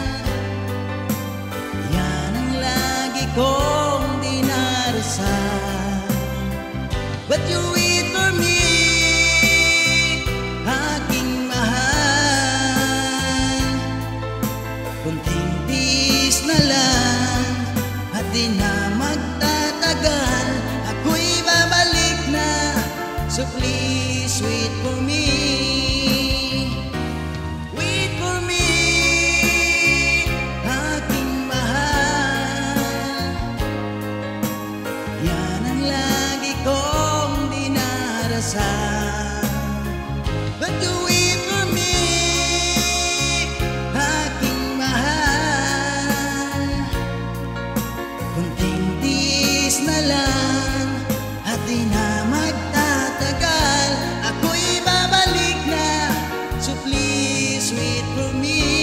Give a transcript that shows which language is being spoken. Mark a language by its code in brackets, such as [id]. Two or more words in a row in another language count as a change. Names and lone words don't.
[tl] Yan ang lagi kong dinadasal. [en] but you wait for me, [tl] aking mahal. Kunting tiis na lang at di na magtatagal, ako'y babalik na, [en] so please wait for me. Wait for me, [tl] aking mahal. Yan ang lagi kong dinarasal, [en] but you wait for me, [tl] aking mahal. Kunting tiis na lang at di na magtatagal, ako'y babalik na, [en] so please wait for me.